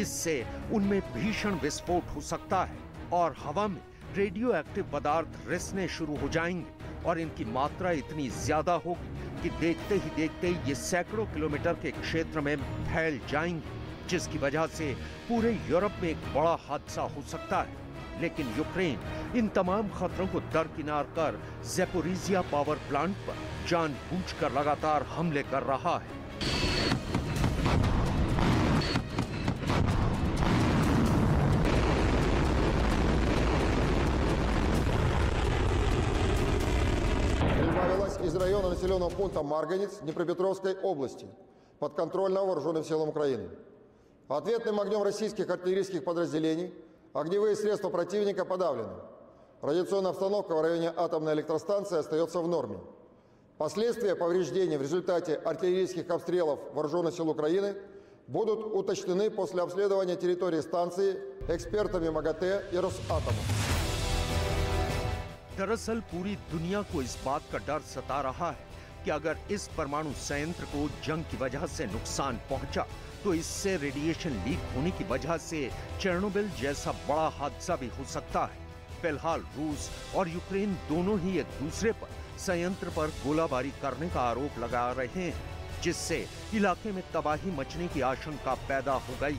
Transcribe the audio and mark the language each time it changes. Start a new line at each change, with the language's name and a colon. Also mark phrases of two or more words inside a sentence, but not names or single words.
Hindi: इससे उनमें भीषण विस्फोट हो सकता है और हवा में
English: radio active
Hindi: पदार्थ रिसने शुरू हो जाएंगे और इनकी मात्रा इतनी ज्यादा होगी कि देखते ही देखते ये सैकड़ों किलोमीटर के क्षेत्र में फैल जाएंगे, जिसकी वजह से पूरे यूरोप में एक बड़ा हादसा हो सकता है। लेकिन यूक्रेन इन तमाम खतरों को दरकिनार कर ज़ेपोरिजिया
English: power plant
Hindi: पर जानबूझकर लगातार हमले कर रहा है।
Russian: Из района населенного пункта Марганец Днепропетровской области, подконтрольного вооруженным силам Украины. Ответным огнем российских артиллерийских подразделений огневые средства противника подавлены. Радиационная обстановка в районе атомной электростанции остается в норме. Последствия повреждений в результате артиллерийских обстрелов вооруженных сил Украины будут уточнены после обследования территории станции экспертами МАГАТЭ и Росатома.
Hindi: दरअसल पूरी दुनिया को इस बात का डर सता रहा है कि अगर इस परमाणु संयंत्र को जंग की वजह से नुकसान पहुंचा तो इससे रेडिएशन लीक होने की वजह से चेर्नोबिल जैसा बड़ा हादसा भी हो सकता है। फिलहाल रूस और यूक्रेन दोनों ही एक दूसरे पर संयंत्र पर गोलाबारी करने का आरोप लगा रहे हैं, जिससे इलाके में तबाही मचने की आशंका पैदा हो गई।